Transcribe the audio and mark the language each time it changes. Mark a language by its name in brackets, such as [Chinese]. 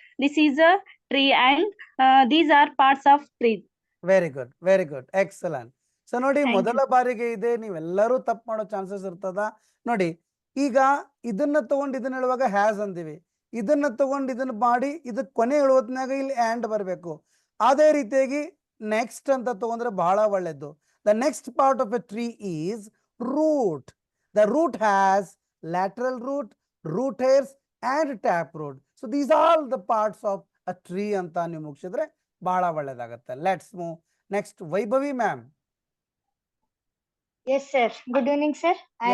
[English] This is a tree, and these are parts of tree. Very good. Excellent. So ನೋಡಿ Thank [Kannada] ಮೊದಲ [English] you. [Kannada] ಬಾರಿಗೆ ಇದೆ, ನೀವೆಲ್ಲರೂ ತಪ್ಪು ಮಾಡೋ ಚಾನ್ಸಸ್ ಇರ್ತದ. ನೋಡಿ ಈಗ ಇದನ್ನ ತಗೊಂಡು ಇದನ್ನ ಹೇಳುವಾಗ ಹ್ಯಾಸ್ ಅಂತೀವಿ, ಇದನ್ನ ತಗೊಂಡು ಇದನ್ನ ಮಾಡಿ ಇದಕ್ಕೆ ಕೊನೆ ಹೇಳುವತ್ನಾಗ ಇಲ್ಲಿ ಆ್ಯಂಡ್ ಬರಬೇಕು. ಅದೇ ರೀತಿಯಾಗಿ ನೆಕ್ಸ್ಟ್ ಅಂತ ತಗೊಂಡ್ರೆ ಬಹಳ ಒಳ್ಳೆಯದು. [English] The next part of a tree is root. The root has lateral root hairs and taproot. So these are all the parts of a tree [Kannada] ಅಂತ ನೀವು ಮುಗಿಸಿದ್ರೆ ಬಹಳ ಒಳ್ಳೆಯದಾಗುತ್ತೆ. [English] Let's move next. Vaibhavi ma'am. Yes, sir. Good evening, sir. I